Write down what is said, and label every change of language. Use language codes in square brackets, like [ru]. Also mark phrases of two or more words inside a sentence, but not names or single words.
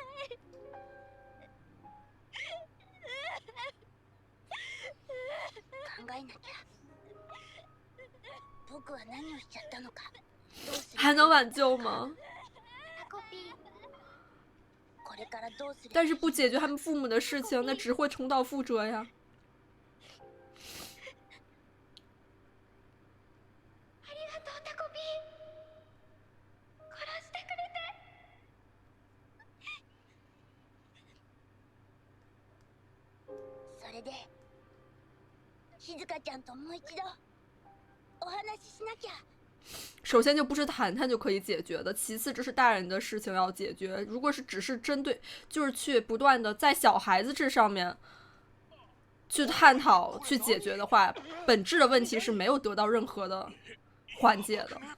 [ja] 考えなきゃ。僕は何をしちゃったのか。どうする？ [zh] 还能挽救吗？ [ja] タコピー。これからどうする？ [zh] 但是不解决他们父母的事情，那只会重蹈覆辙呀。 [ja] ありがとうタコピー。殺してくれて。それで静香ちゃんともう一度お話ししなきゃ。 [zh] 首先就不是谈谈就可以解决的，其次这是大人的事情要解决。如果是只是针对，就是去不断的在小孩子这上面去探讨、去解决的话，本质的问题是没有得到任何的缓解的。